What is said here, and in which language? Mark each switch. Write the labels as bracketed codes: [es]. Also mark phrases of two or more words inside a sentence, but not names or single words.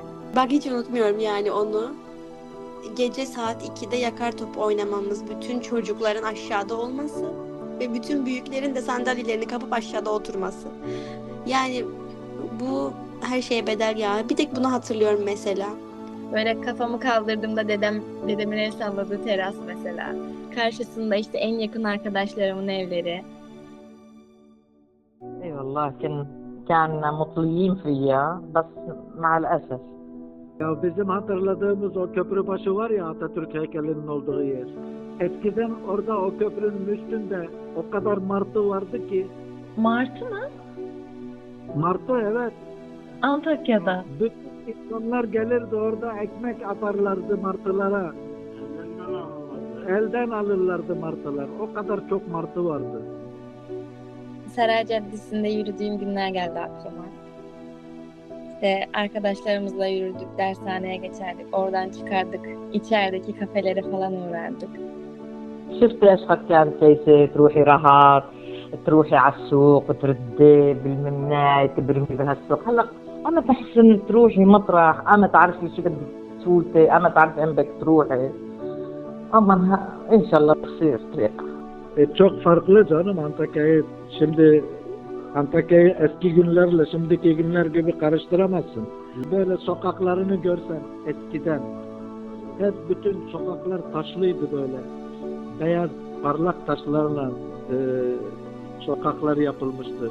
[tr] Bak hiç unutmuyorum yani onu. Gece saat 2'de yakar top oynamamız, bütün çocukların aşağıda olması ve bütün büyüklerin de sandalyelerini kapıp aşağıda oturması. Yani bu her şeye bedel ya. Bir tek bunu hatırlıyorum mesela. Böyle kafamı kaldırdığımda dedemin el salladığı teras mesela. Karşısında işte en yakın arkadaşlarımın evleri. [ar] اي والله كان مطليين فيها بس مع الاسف. [tr] Ya bizim hatırladığımız o köprü başı var ya Atatürk heykelinin olduğu yer. Eskiden orada o köprünün üstünde o kadar martı vardı ki. Martı mı? Martı evet. Antakya'da. Bütün insanlar gelirdi orada ekmek atarlardı martılara. Elden alırlardı martılar. O kadar çok martı vardı. Saray Caddesi'nde yürüdüğüm günler geldi aklıma. İşte arkadaşlarımızla yürüdük, dershaneye geçerdik, oradan çıkardık, içerideki kafelere falan uğrardık. [ar] شفت ايش كانت كيسة تروحي رهط تروحي على السوق تردي بالمناي تبرمي بهالسوق هلا انا بحس ان تروحي مطرح اما تعرفي شو بدك تفوتي اما تعرفي ان بدك تروحي اما ان شاء الله بصير طريق. [tr] Çok farklı canım Antakya'yı. Şimdi Antakya'yı eski günlerle şimdiki günler gibi karıştıramazsın. Böyle sokaklarını görsen eskiden hep bütün sokaklar taşlıydı böyle. Beyaz parlak taşlarla sokaklar yapılmıştı.